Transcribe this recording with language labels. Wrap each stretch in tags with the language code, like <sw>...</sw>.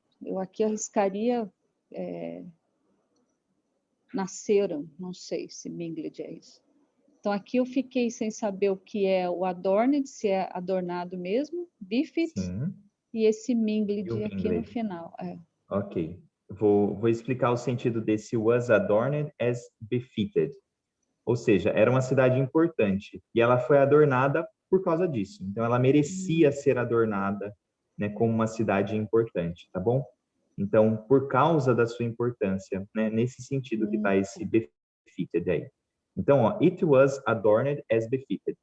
<pt>Eu aqui arriscaria nasceram, não sei se mingled é isso. Então aqui eu fiquei sem saber o que é o adorned, se é adornado mesmo, befit, e esse mingled aqui no final. Ok. Vou explicar o sentido desse</pt> <en>was adorned as befitted.</en> <pt>Ou seja, era uma cidade importante e ela foi adornada por causa disso. Então, ela merecia ser adornada, né, como uma cidade importante, tá bom? Então, por causa da sua importância, né, nesse sentido que está esse befitted aí. Então, ó,</pt> <en>it was adorned as befitted.</en>